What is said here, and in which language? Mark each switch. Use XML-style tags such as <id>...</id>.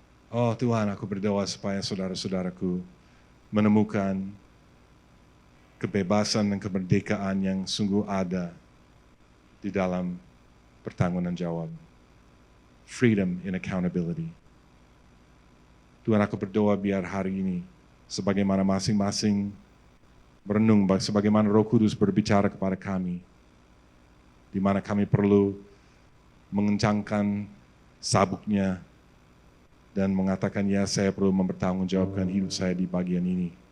<id>Oh Tuhan, aku berdoa supaya saudara-saudaraku menemukan kebebasan dan kemerdekaan yang sungguh ada di dalam pertanggungan jawab.</id> <en>Freedom in accountability.</en> <id>Tuhan, aku berdoa biar hari ini, sebagaimana masing-masing merenung, sebagaimana Roh Kudus berbicara kepada kami, di mana kami perlu mengencangkan sabuknya, dan mengatakan, ya saya perlu mempertanggungjawabkan hidup saya di bagian ini.</id>